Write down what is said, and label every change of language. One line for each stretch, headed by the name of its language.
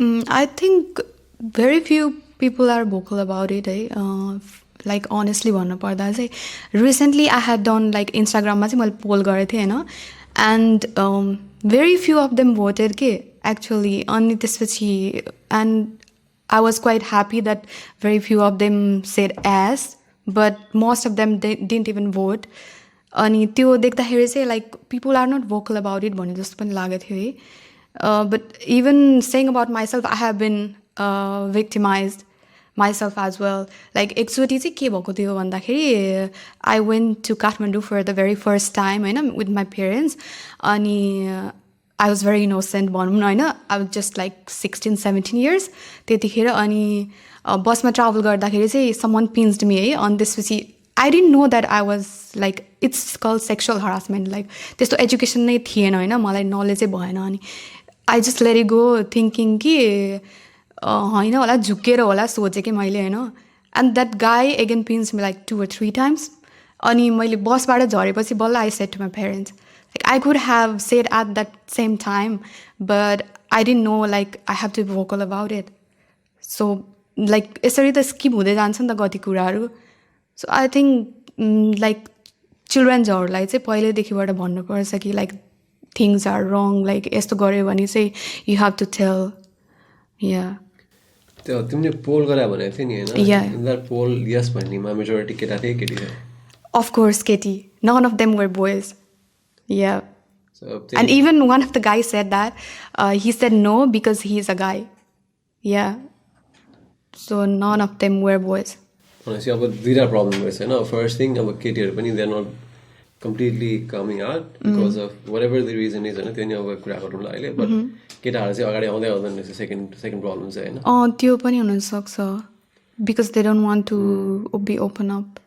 English: I think very few people are vocal about it है like honestly भन्नुपर्दा चाहिँ recently I had done like
Nepali: इन्स्टाग्राममा चाहिँ मैले पोल गरेको थिएँ होइन
English: And very few of them voted के actually अनि त्यसपछि and I was quite happy that very few of them said yes but most of them didn't even vote.
Nepali: अनि त्यो देख्दाखेरि चाहिँ
English: like people are not vocal about it
Nepali: भन्ने जस्तो पनि लागेको थियो है.
English: But even saying about myself I have been victimized myself as well. Like
Nepali: एकचोटि चाहिँ के भएको थियो भन्दाखेरि
English: I went to Kathmandu for the very first time होइन with my parents अनि I was very innocent भनौँ न होइन I was just like 16-17 years त्यतिखेर अनि बसमा ट्राभल गर्दाखेरि चाहिँ someone pinched me है अनि त्यसपछि I didn't know that I was like it's called sexual harassment like
Nepali: त्यस्तो एजुकेसन नै थिएन होइन मलाई नलेजै भएन
English: अनि I just let it go thinking कि
Nepali: होइन होला झुकेर होला सोचेँ कि मैले होइन
English: And that guy again pinches me like 2 or 3 times.
Nepali: अनि मैले बसबाट झरेपछि बल्ल
English: I said to my parents like I could have said at that same time but I didn't know like I have to be vocal about it.
Nepali: So like यसरी त skip हुँदै जान्छ नि त कति कुराहरू.
English: so I think like
Nepali: चिल्ड्रेन्सहरूलाई चाहिँ पहिल्यैदेखिबाट भन्नुपर्छ कि
English: like things are wrong like
Nepali: यस्तो गऱ्यो भने चाहिँ
English: You have to tell. या
Nepali: त्यो तिमीले पोल गरे भनेको थियो नि होइन
English: Yeah.
Nepali: इन द्याट पोल यस भन्नेमा मेजोरिटी केटा थिए केटी थियो
English: Of course, Katie. None of them were boys. Yeah. So And even one of the guys said that. He said no because he is a guy. Yeah. So none of them were boys.
Nepali: भनेपछि अब दुईवटा problem रहेछ होइन first thing अब केटीहरू पनि
English: they are not completely coming out
Nepali: because of what ever the reason is होइन त्यो नि अब कुरा गरौँला अहिले बट केटाहरू चाहिँ अगाडि आउँदै आउँदैन रहेछ सेकेन्ड प्रब्लम चाहिँ होइन त्यो पनि हुनसक्छ
English: Because they don't want to be open up.